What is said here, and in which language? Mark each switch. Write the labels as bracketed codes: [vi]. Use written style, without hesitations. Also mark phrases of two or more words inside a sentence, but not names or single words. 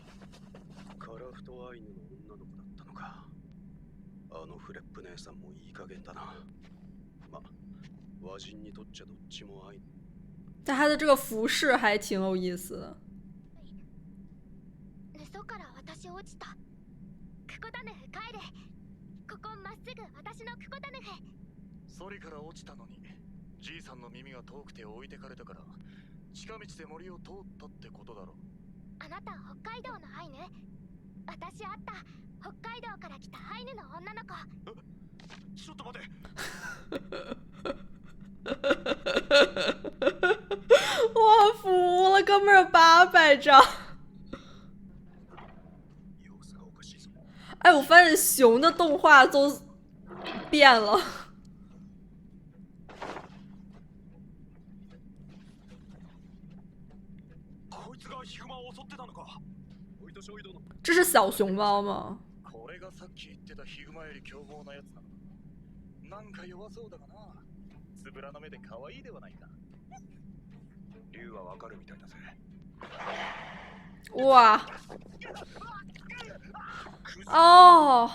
[ja] カラフトアイヌの女の子だったのか。あのフレップ姉さんもいい加減だな。ま、和人にとっちゃどっちもアイヌ。 [zh] 但他的这个服饰还挺有意思的。 [ja] 嘘から私落ちた。クコタヌフ帰れ。ここまっすぐ私のクコタヌフ。ソリから落ちたのに、じいさんの耳が遠くて置いてかれたから、近道で森を通ったってことだろ。あなた北海道のアイヌ？私会った北海道から来たアイヌの女の子。ちょっと待て。 [zh] 我服了，哥们儿800张。 [ja] 様子がおかしいぞ。 [zh] 哎，我发现熊的动画都变了。 [ja] こいつがヒグマを襲ってたのか。小糸少尉殿。 [zh] 这是小熊猫吗？ [ja] これがさっき言ってたヒグマより凶暴なやつなの。なんか弱そうだがな。つぶらの目で可愛いではないか。竜はわかるみたいだぜ。哇！哦，